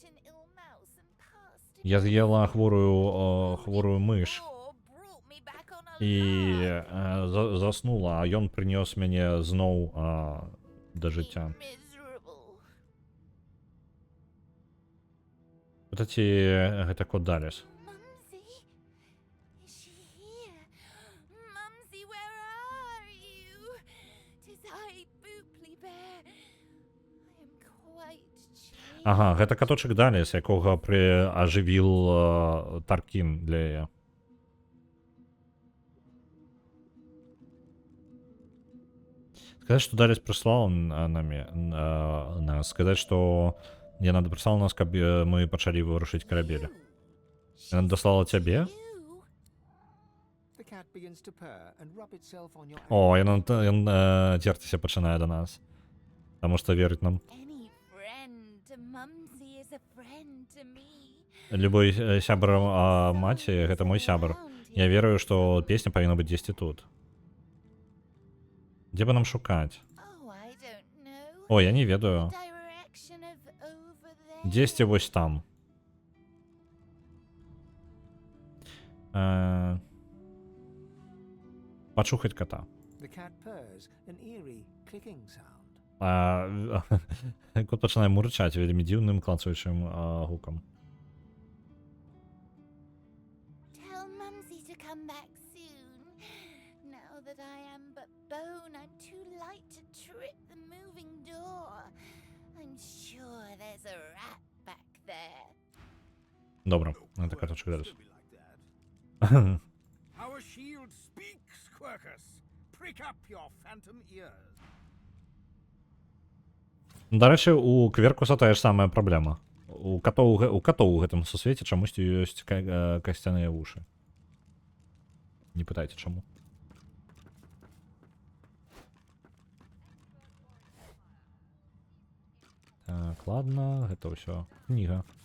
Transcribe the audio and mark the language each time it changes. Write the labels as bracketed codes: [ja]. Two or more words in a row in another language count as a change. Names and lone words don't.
[be] Я з'ела хворую мыш. І заснула, а ён прынёс мяне зноў да жыцця. Ці гэта кот Далес? [en] Mumsy? Is she here? Mumsy, where are you? 'Tis I, Booply Bear. I am quite changed. [be] Ага, гэта каточак Далес, якога ажывіл Таркін для яе. [ru] Сказать, что Далес прислал нас, сказать, что [be] яна прислала нас, каб мы пачалі вырушыць карабель. Яна даслала цябе? [en] The cat begins to purr and rub itself on your [be] О, ён церціся пачынае да нас. Таму што верыць нам. [en] Any friend to Mumsy is a friend to me. [be] Любой сябр маці, гэта мой сябр. Я верую, што песня павінна быць дзесьці тут. Дзе бы нам шукаць? [en] Oh, I don't know. [be] О, я не ведаю. [en] Direction of over there. [be] Дзесьці вось там. Пачухаць кота. [en] The cat purrs, an eerie clicking sound. [be] Кот пачынае мурчаць вельмі дзіўным клацаючым гукам. [en] Tell Mumsy to come back soon. Now that I am but bone, I'm too light to trip the moving door. I'm sure there's a rat back there. [uk] Добре, це каточок Далес. [en] Our shield speaks, Quercus. Prick up your phantom ears. [uk] До речі, у Кверкуса та ж сама проблема. [be] У катоў у гэтым сусвеце чамусьці ёсць касцяныя вушы. Не пытайце, чаму. Так, ладно, гэта ўсё кніга.